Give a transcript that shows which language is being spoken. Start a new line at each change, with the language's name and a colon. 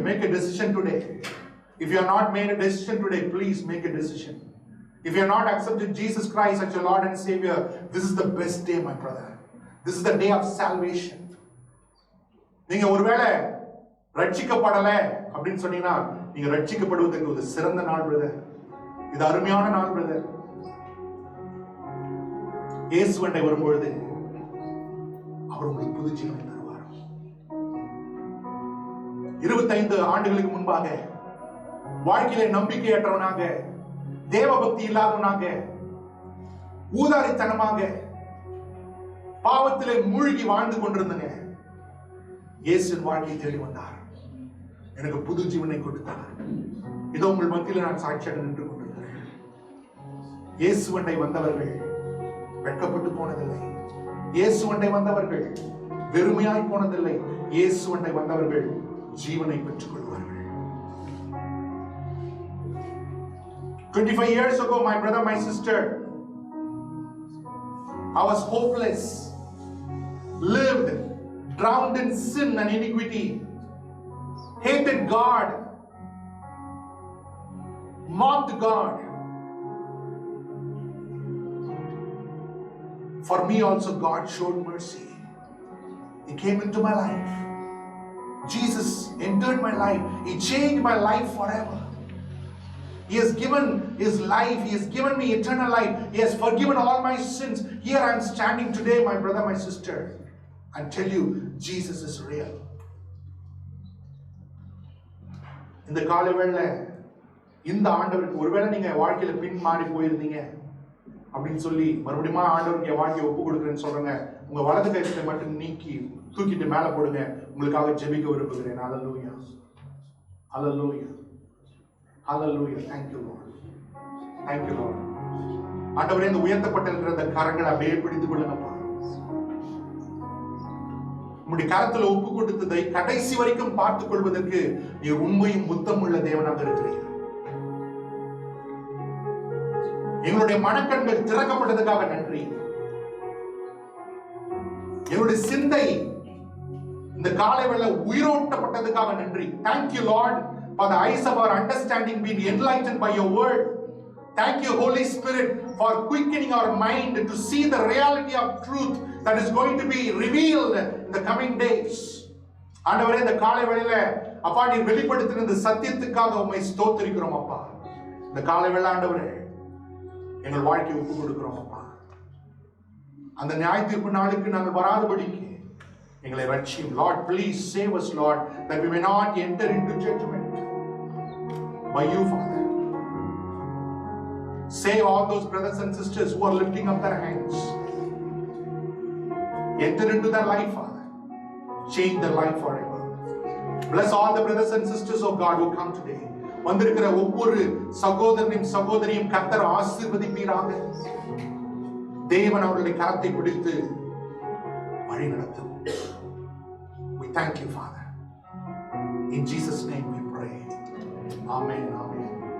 English: Make a decision today. If you have not made a decision today, please make a decision. If you have not accepted Jesus Christ as your Lord and Savior, this is the best day, my brother. This is the day of salvation.
Tamil: நீங்க ஒருவேளை ரட்சிக்கப்படல அப்படின்னு சொன்னீங்கன்னா, நீங்க ரட்சிக்கப்படுவதற்கு ஒரு சிறந்த நாள் brother. இது அருமையான நாள் பிரதர். இயேசுவண்டை வரும்பொழுது அவர் உங்களுக்கு புது ஜீவனை தருவார். 25 ஆண்டுகளுக்கு முன்பாக வாழ்க்கையிலே நம்பிக்கையற்றவனாக, தேவபக்தி இல்லாதவனாக, ஊதாரித்தனமாக, பாவத்திலே மூழ்கி வாழ்ந்து கொண்டிருந்தங்க. இயேசுவின் வாழ்க்கையை தேடி வந்தார், எனக்கு புது ஜீவனை கொடுத்தார். இதோ உங்கள் மத்தியில் நான் சாட்சியாக நின்று கொண்டிருக்கிறேன். இயேசுவண்டை வந்தவர்கள் வெட்கப்பட்டு போனதில்லை. இயேசுவண்டை வந்தவர்கள் வெறுமையாய் போனதில்லை. இயேசுவண்டை வந்தவர்கள் ஜீவனை பெற்றுக் கொள்வார்கள்.
English: 25 years ago, my brother, my sister, I was hopeless, lived drowned in sin and iniquity, hated God, mocked God. For me also God showed mercy. He came into my life. Jesus entered my life. He changed my life forever. He has given His life. He has given me eternal life. He has forgiven all my sins. Here I am standing today, my brother, my sister, and tell you Jesus is real.
Tamil: இந்த காலை வேளை இந்த ஆண்டவருக்கு ஒருவேளை நீங்க வாழ்க்கையில பின் மாறி போயிருந்தீங்க அப்படின்னு சொல்லி மறுபடியும் ஆண்டவருக்கு என் வாழ்க்கையை ஒப்பு கொடுக்குறேன்னு சொல்றேங்க. உங்க வலது கையை மட்டும் நீக்கி தூக்கிட்டு மேல போடுங்க. உங்களுக்காக ஜெபிக்க விரும்புகிறேன். ஹல்லேலூயா, ஹல்லேலூயா, ஹல்லேலூயா.
English: Thank you Lord. Thank you Lord.
Tamil: ஆண்டவரே, இந்த உயர்த்தப்பட்டிருக்கிற இந்த கரங்களை அப்படியே பிடித்துக் கொள்ளுங்கப்பா. உங்களுடைய கரத்துல ஒப்பு கொடுத்ததை கடைசி வரைக்கும் பார்த்துக் கொள்வதற்கு நீர் உண்மையும் புத்தம் உள்ள தேவனாக இருக்கிறீர். எங்களுடைய மனக்கண்கள் திறக்கப்பட்டதுக்காக நன்றி. எங்களுடைய சிந்தை இந்த காலை வேளை உயிரோட்டப்பட்டதுக்காக நன்றி.
English: Thank you Lord for the eyes of our understanding being enlightened by your word. Thank you Holy Spirit for quickening our mind to see the reality of truth that is going to be revealed in the coming days.
Tamil: ஆண்டவரே, இந்த காலை வேளையில அப்பா நீர் வெளிப்படுத்தின இந்த சத்தியத்துக்காக உம்மை ஸ்தோத்திரிக்கிறோம் அப்பா. இந்த காலை வேளை ஆண்டவரே எங்கள் வாழ்க்கையை ஒப்பு கொடுக்கிறோம் அப்பா. அந்த நியாய தீர்ப்பு நாளுக்கு நாங்கள் வராதபடிக்கு எங்களை ரட்சியும்.
English: Lord, please save us, Lord, that we may not enter into judgment by you, Father. Save all those brothers and sisters who are lifting up their hands. Enter into their life, Father. Change their life forever. Bless all the brothers and sisters of God who come today.
Tamil: வந்திருக்கிற ஒவ்வொரு சகோதரனையும் சகோதரியும் கர்த்தர் ஆசீர்வதிப்பீராக. தேவன் அவர்களுடைய கரத்தை பிடித்து வழி நடத்தும்.
English: We thank you, Father. In Jesus' name we pray. Amen. Amen.